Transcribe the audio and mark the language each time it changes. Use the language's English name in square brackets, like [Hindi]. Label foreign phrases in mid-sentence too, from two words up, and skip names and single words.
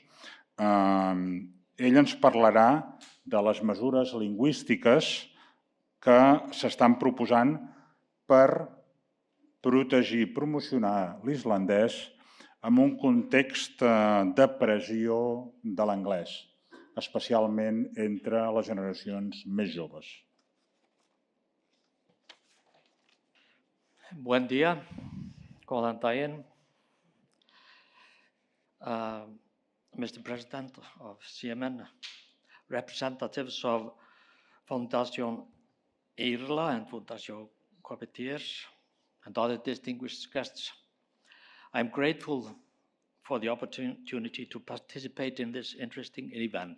[Catalan] Ell ens parlarà de les mesures lingüístiques que s'estan proposant per protegir i promocionar l'islandès en un context de pressió de l'anglès, especialment entre les generacions més joves. Bon dia, [Icelandic] góðan daginn. [English] Mr. President of CIEMEN, representatives of Fundació Irla and Fundació Coppieters and other distinguished guests. I'm grateful for the opportunity to participate in this interesting event.